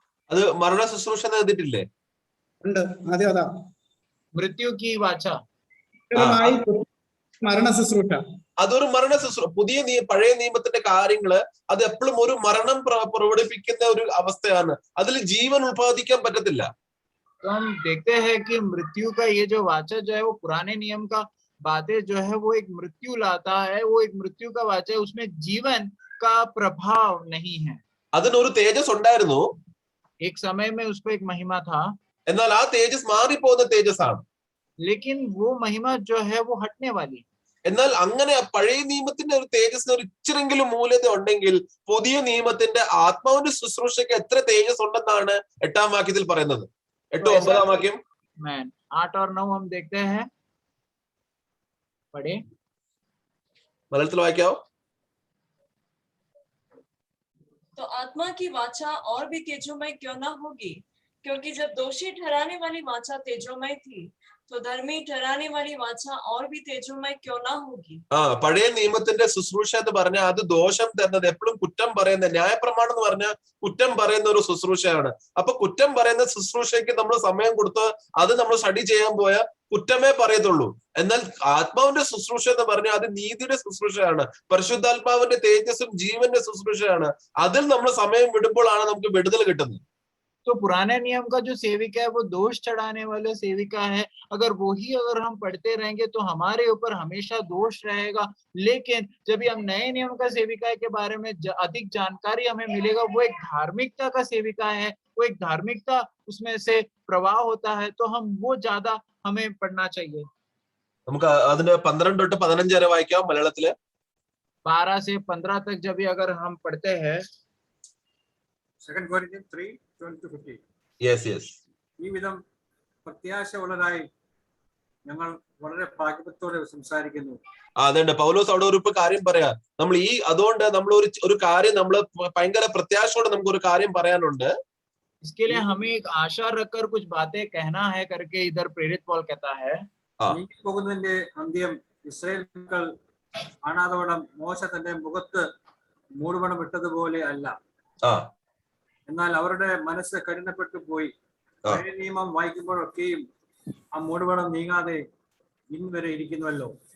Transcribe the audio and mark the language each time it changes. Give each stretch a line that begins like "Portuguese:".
Malayalam: അത് മരണ ശുശ്രൂഷ എന്ന് എഴുതിയിട്ടില്ലേ? ഉണ്ട്. ആദ്യം അതാ
Hindi: मृत्यु की वाचा
Malayalam: മരണ ശുശ്രൂഷ. അതൊരു മരണ ശുശ്രൂഷ. പഴയ നിയമത്തിന്റെ കാര്യങ്ങള് അത് എപ്പോഴും ഒരു മരണം പ്രകടിപ്പിക്കുന്ന ഒരു അവസ്ഥയാണ്. അതിൽ ജീവൻ ഉത്പാദിക്കാൻ പറ്റത്തില്ല.
Hindi: तो हम देखते हैं कि मृत्यु का ये जो वाचा जो है वो पुराने नियम का बातें जो है वो एक मृत्यु लाता है, वो एक मृत्यु का वाचा है, उसमें जीवन का प्रभाव नहीं है.
Malayalam: അതിനൊരു തേജസ് ഉണ്ടായിരുന്നു,
Hindi: एक समय में उसको एक महिमा था,
Malayalam: എന്നാൽ ആ തേജസ് മാറിപ്പോകുന്ന തേജസ്സാണ്.
Hindi: लेकिन वो महिमा जो है वो हटने वाली.
Malayalam: എന്നാൽ അങ്ങനെ പഴയ നിയമത്തിന്റെ ഒരു തേജസ്സിന് ഒരു ഇച്ചിരെങ്കിലും മൂല്യത ഉണ്ടെങ്കിൽ പുതിയ നിയമത്തിന്റെ ആത്മാവിന്റെ ശുശ്രൂഷയ്ക്ക് എത്ര തേജസ് ഉണ്ടെന്നാണ് 8-ാം വാക്യത്തിൽ പറയുന്നത്. 8-9 വാക്യം.
Hindi: 8 और 9 हम देखते हैं. पढ़े.
Malayalam: മലയാളത്തിൽ വായിക്കാവോ?
Hindi: तो आत्मा की वाचा और भी तेजोमय क्यों ना होगी, क्योंकि जब दोषी ठहराने वाली वाचा तेजोमय थी, तो धर्मी ठहराने वाली वाचा और भी तेजोमय क्यों ना होगी.
Malayalam: പഴയ നിയമത്തിന്റെ ശുശ്രൂഷ എന്ന് പറഞ്ഞാൽ അത് ദോഷം തരുന്നത്, എപ്പോഴും കുറ്റം പറയുന്ന, ന്യായപ്രമാണം എന്ന് പറഞ്ഞാൽ കുറ്റം പറയുന്ന ഒരു ശുശ്രൂഷയാണ്. അപ്പൊ കുറ്റം പറയുന്ന ശുശ്രൂഷയ്ക്ക് നമ്മൾ സമയം കൊടുത്ത് അത് നമ്മൾ സ്റ്റഡി ചെയ്യാൻ പോയ കുറ്റമേ പറയത്തുള്ളൂ. എന്നാൽ ആത്മാവിന്റെ ശുശ്രൂഷ എന്ന് പറഞ്ഞാൽ അത് നീതിയുടെ ശുശ്രൂഷയാണ്, പരിശുദ്ധാത്മാവിന്റെ തേജസ്സും ജീവന്റെ ശുശ്രൂഷയാണ്. അതിൽ നമ്മൾ സമയം വിടുമ്പോഴാണ് നമുക്ക് വിടുതൽ കിട്ടുന്നത്.
Hindi: तो पुराने नियम का जो सेविका है वो दोष चढ़ाने वाला सेविका है. अगर हम पढ़ते रहेंगे तो हमारे ऊपर हमेशा दोष रहेगा. लेकिन जब हम नए नियम का सेविका के बारे में अधिक जानकारी हमें मिलेगा, वो एक धार्मिकता का सेविका है, वो एक धार्मिकता उसमें से प्रवाह होता है, तो हम वो ज्यादा हमें पढ़ना चाहिए.
Malayalam: നമുക്ക് അതിന് 12 തൊട്ട് 15 വരെ വായിക്കാം മലയാളത്തില്.
Hindi: 12 से 15 तक जब भी अगर हम पढ़ते हैं.
English: 2 Corinthians 3:20-50. Yes.
Malayalam: ഈ വിധം പ്രത്യാശ ഉള്ളതായി ഞങ്ങൾ വളരെ ഭാഗ്യത്തോടെ സംസാരിക്കുന്നു. അതുകൊണ്ട് പൗലോസ് അവിടെ ഒരു കാര്യം പറയാ. നമ്മൾ അതുകൊണ്ട് നമ്മൾ ഒരു കാര്യം നമ്മൾ ഭയങ്കര പ്രത്യാശയോടെ നമുക്ക് ഒരു കാര്യം പറയാനുണ്ട്.
Hindi: इसके लिए हमें एक आशा रखकर कुछ बातें कहना है करके इधर प्रेरित पौल कहता है.
Malayalam: പോകുന്നതിന്റെ അന്ത്യം ഇസ്രായേൽ മക്കൾ കാണാതവണ്ണം മോശ തന്റെ മുഖത്ത് മൂടുപടം ഇട്ടതുപോലെ അല്ല, എന്നാൽ അവരുടെ മനസ്സ് കഠിനപ്പെട്ടു പോയി. പഴയ നിയമം വായിക്കുമ്പോഴൊക്കെയും ആ മൂടുപടം നീങ്ങാതെ ഇന്ന് വരെ ഇരിക്കുന്നുവല്ലോ.